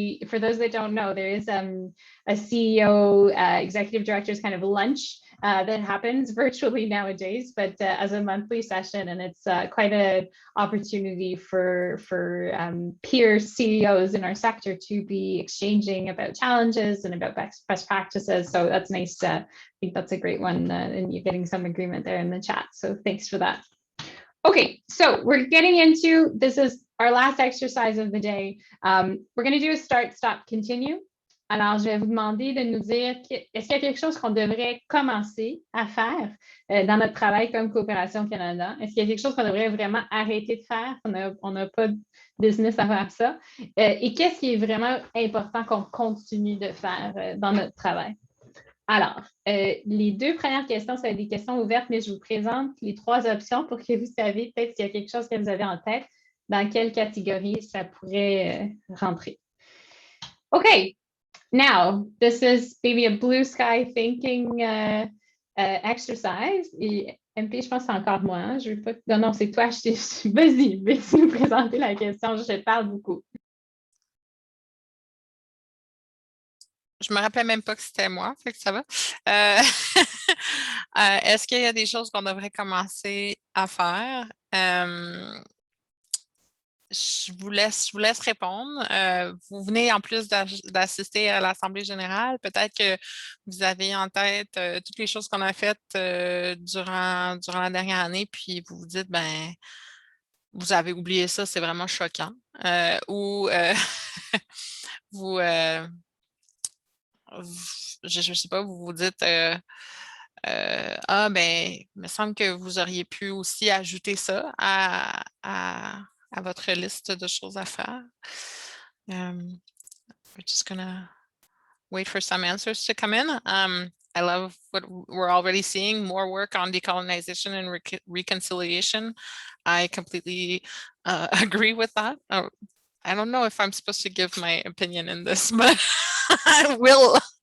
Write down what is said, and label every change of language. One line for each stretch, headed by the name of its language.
English: For those that don't know, there is a CEO executive director's kind of lunch that happens virtually nowadays, but as a monthly session, and it's quite an opportunity for peer CEOs in our sector to be exchanging about challenges and about best practices. So that's nice. I think that's a great one, and you're getting some agreement there in the chat. So thanks for that. Okay, so we're getting into, this is our last exercise of the day. We're going to do a start, stop, continue.
French: Alors, je vais vous demander de nous dire, est-ce qu'il y a quelque chose qu'on devrait commencer à faire dans notre travail comme Coopération Canada? Est-ce qu'il y a quelque chose qu'on devrait vraiment arrêter de faire? On n'a pas de business à faire ça. Et qu'est-ce qui est vraiment important qu'on continue de faire dans notre travail? Alors, les deux premières questions, ça va être des questions ouvertes, mais je vous présente les trois options pour que vous sachiez peut-être s'il y a quelque chose que vous avez en tête, dans quelle catégorie ça pourrait rentrer.
English: OK. Now, this is maybe a blue sky thinking exercise.
French: Et MP, je pense que c'est encore moi. Hein? Je veux pas... Non, c'est toi. Vas-y, nous présenter la question. Je parle beaucoup. Je me rappelais même pas que c'était moi, fait que ça va. Est-ce qu'il y a des choses qu'on devrait commencer à faire? Je vous laisse répondre. Vous venez en plus d'assister à l'Assemblée générale. Peut-être que vous avez en tête toutes les choses qu'on a faites durant la dernière année, puis vous vous dites, ben, vous avez oublié ça, c'est vraiment choquant. Ou vous, je ne sais pas, vous vous dites, ah, ben, il me semble que vous auriez pu aussi ajouter ça à votre liste de choses à faire.
English: We're just gonna wait for some answers to come in. I love what we're already seeing, more work on decolonization and reconciliation. I completely agree with that. I don't know if I'm supposed to give my opinion in this, but I will.